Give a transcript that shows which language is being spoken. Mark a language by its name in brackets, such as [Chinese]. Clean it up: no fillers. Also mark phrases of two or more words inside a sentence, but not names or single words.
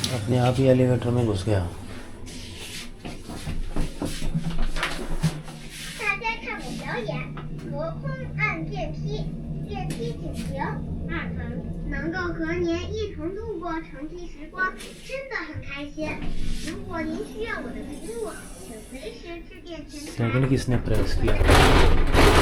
[Hindi] अपने आप ही एलिवेटर में घुस गया। [Chinese] 大家看我表演隔空按电梯，电梯紧停2层，能够和您一同度过城际时光，真的很开心。如果您需要我的服务，请随时致电前台。 [Hindi] सेकंड किसने प्रेस किया?